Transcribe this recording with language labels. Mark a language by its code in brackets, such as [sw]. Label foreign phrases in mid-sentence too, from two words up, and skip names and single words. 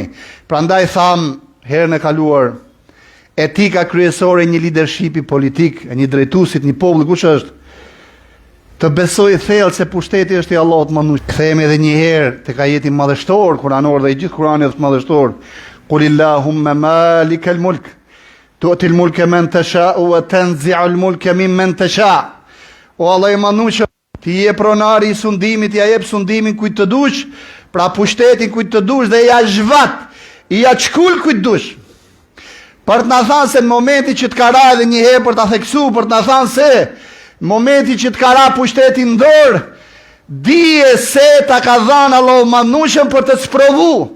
[sq] Prandaj tham herën e kaluar, etika kryesore e një leadershipi politik, e një drejtuesit, një populli kush është? Të besoj thellë se pushteti është i Allahut manush. Kthehemi edhe një herë tek ajeti madhështor kuranor dhe i gjithë Kurani është madhështor. [ar] قل اللهم مالك الملك تؤتي الملك من تشاء وتنزع الملك ممن تشاء'. [sq] O Allah i manush, ti je pronari i sundimit, ja jep sundimin kujt të dush, pra pushtetin kujt të dush dhe ja zhvat, ja çkull kujt dush. Për të na thënë se në momentin që të ka ra edhe një herë për ta theksuar, për të na thënë se në momentin që të ka ra pushtetin në dorë, dije se ta ka dhënë Allahu manushën për të sprovu.